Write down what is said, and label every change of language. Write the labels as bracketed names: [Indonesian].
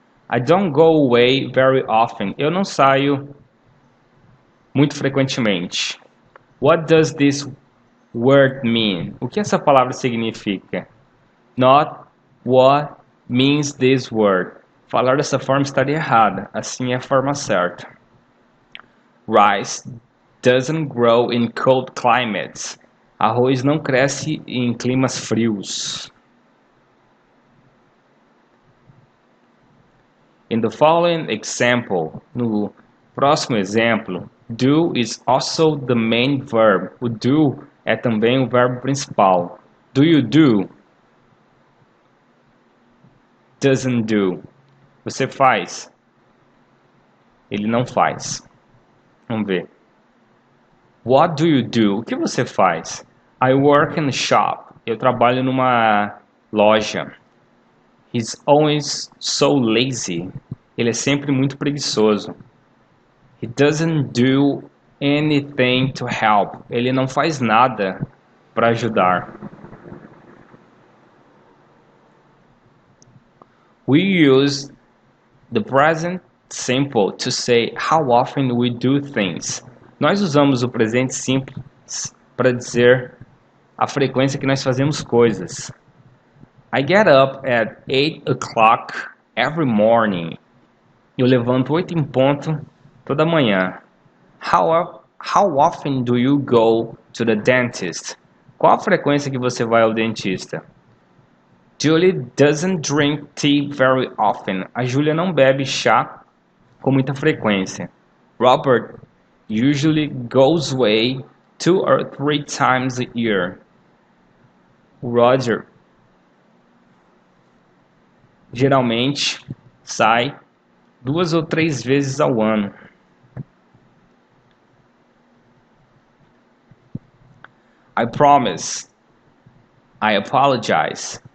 [English] I don't go away very often. [Portuguese] Eu não saio muito frequentemente. [English] What does this word mean? [Portuguese] O que essa palavra significa? [English] Not what means this word. [Portuguese] Falar dessa forma estaria errada. Assim é a forma certa. [English] Rice doesn't grow in cold climates. [Portuguese] Arroz não cresce em climas frios. [English] In the following example, [Portuguese] no próximo exemplo, [English] do is also the main verb. [Portuguese] O do é também o verbo principal. [English] Do you do? Doesn't do. [Portuguese] Você faz? Ele não faz. Vamos ver. [English] What do you do? [Portuguese] O que você faz? [English] I work in a shop. [Portuguese] Eu trabalho numa loja. [English] He's always so lazy. [Portuguese] Ele é sempre muito preguiçoso. [English] He doesn't do anything to help. [Portuguese] Ele não faz nada para ajudar. [English] We use the present simple to say how often we do things. [Portuguese] Nós usamos o presente simples para dizer a frequência que nós fazemos coisas. [English] I get up at 8 o'clock every morning. [Portuguese] Eu levanto 8 em ponto toda manhã. [English] How often do you go to the dentist? [Portuguese] Qual a frequência que você vai ao dentista? [English] Julie doesn't drink tea very often. [Portuguese] A Julia não bebe chá com muita frequência. [English] Robert usually goes away 2 or 3 times a year. [Portuguese] O Roger geralmente sai 2 ou 3 vezes ao ano. [English] I promise. I apologize.